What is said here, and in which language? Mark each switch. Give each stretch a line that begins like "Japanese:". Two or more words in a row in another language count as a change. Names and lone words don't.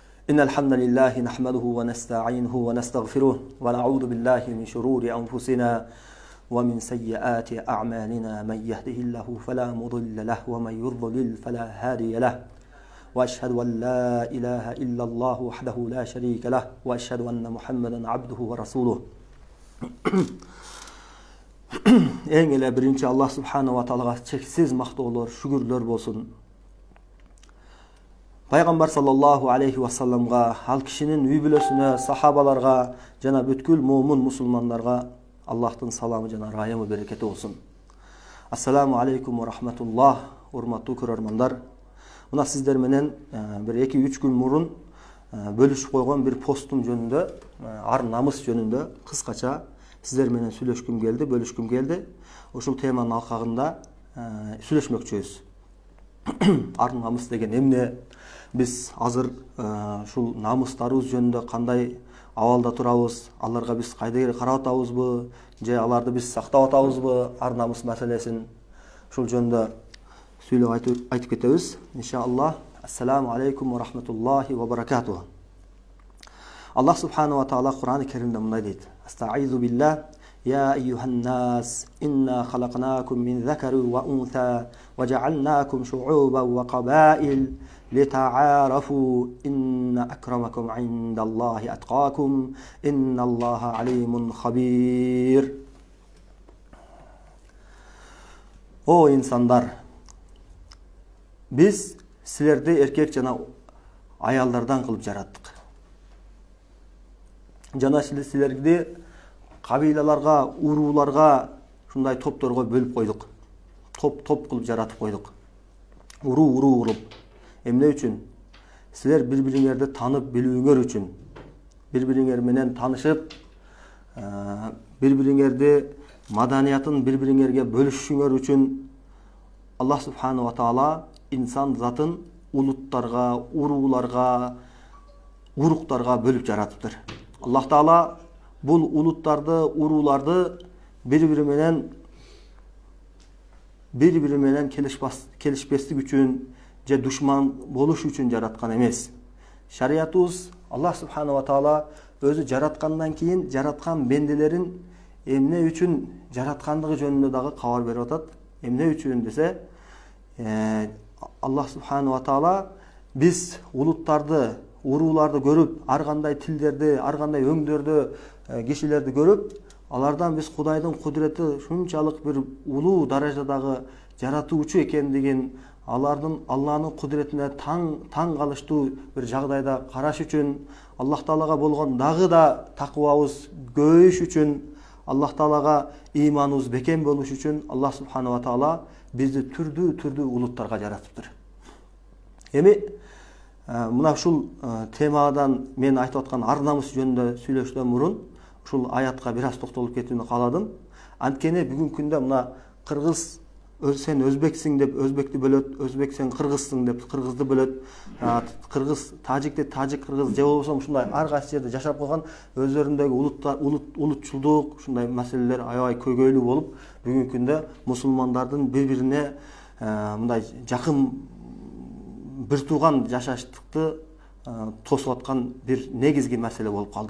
Arabic: إن الحمد لله نحمده ونستعينه ونستغفره ونعوذ بالله من شرور أنفسنا ومن سيئات أعمالنا من يهده الله فلا مضل له ومن يضلل فلا هادي له وأشهد أن لا إله إلا الله وحده لا شريك له وأشهد أن محمدا عبده ورسوله.
Kyrgyz: Eң эле биринчи
Arabic: الله سبحانه وتعالى
Kyrgyz: чексиз мактоолор, шүгүрлөр болсун. Пайгамбар
Arabic: صلى الله عليه وسلم,
Kyrgyz: ал кишинин үй бүлөсүнө, сахабаларга жана бүткүл момун мусулмандарга Аллахтын саламы жана райымы берекети болсун.
Arabic: السلام عليكم ورحمة الله,
Kyrgyz: урматтуу көрөрмандар. Мына сиздер менен бир 2-3 күн мурун бөлүшүп койгон бир постум жөнүндө, ар намыс жөнүндө кыскача сиздер менен сүйлөшкүм келди, бөлүшкүм келди. Ушул теманын алкагында сүйлөшмөкчүбүз. Ар намыс деген эмне? Biz азыр ушул намыстарыбыз жөнүндө кандай абалда турабыз? Аларга биз кайда карап атабызбы, же аларды биз сактап атабызбы? Ар намыс маселесин ушул жөнүндө сүйлөп айтып кетебиз. Иншаллах.
Arabic: السلام عليكم ورحمة الله وبركاته. الله سبحانه وتعالى
Kyrgyz: Кур'ан-ы Керимде мындай дейт:
Arabic: أستعيذ بالله، يا أيها الناس، إنا خلقناكم من ذكر وأنثى، وجعلناكم شعوبا وقبائل، لتعارفوا، إن أكرمكم عند الله أتقاكم، إن الله عليم خبير.
Kyrgyz: О инсандар, biz силерди эркек жана аялдардан кылып жараттык. Жана силерди кабилаларга, урууларга, шундай топторго бөлүп койдук. Топ кылып жаратып койдук. Уруу кылып. Эмне үчүн? Силер бири-бириңерди танып билүүңөр үчүн. Бири-бириңер менен танышып, бири-бириңерди маданиятын бири-бириңерге бөлүшүңөр үчүн
Arabic: الله سبحانه وتعالى
Kyrgyz: инсан затын улуттарга, урууларга, уруктарга бөлүп жаратыптыр. Аллах таала бул улуттарды, урууларды бири-бири менен келишпестик үчүн же душман болуш үчүн жараткан эмес. Шариятыбыз
Arabic: الله سبحانه وتعالى
Kyrgyz: өзү жараткандан кийин жараткан бенделерин эмне үчүн жараткандыгы жөнүндө дагы кабар берип атат. Эмне үчүн десе,
Arabic: الله سبحانه وتعالى
Kyrgyz: биз улуттарды, урууларды көрүп, ар кандай тилдерди, ар кандай өңдөрдө кишилерди көрүп, алардан биз Кудайдын кудурети шунчалык бир улуу даражадагы жаратуучу экендигин, алардын Аллахнын кудуретине таң калыштуу бир жагдайда караш үчүн, Аллах таалага болгон дагы да такыбабыз көбөйүш үчүн, Аллах таалага ыйманыбыз бекем болуш үчүн
Arabic: الله سبحانه وتعالى
Kyrgyz: бизди түрдүү улуттарга жаратыптыр. Эми мына ушул темадан мен айтып аткан ар намыс жөнүндө сүйлөштөн мурун ушул аятка бир аз токтолуп кетүүнү кааладым. Анткени бүгүнкү күндө мына кыргыз сен өзбексиң деп өзбекти бөлөт, өзбек сен кыргызсың деп кыргызды бөлөт, кыргыз тажикти тажик кыргыз же болбосо ушундай ар кайсы жерде жашап калган өздөрүндөгү улутчулдук ушундай маселелер аябай көйгөйлүү болуп, бүгүнкү күндө мусулмандардын бири-бирине мындай жакын бир тууган жашаштыкты тосуп аткан бир негизги маселе болуп калды.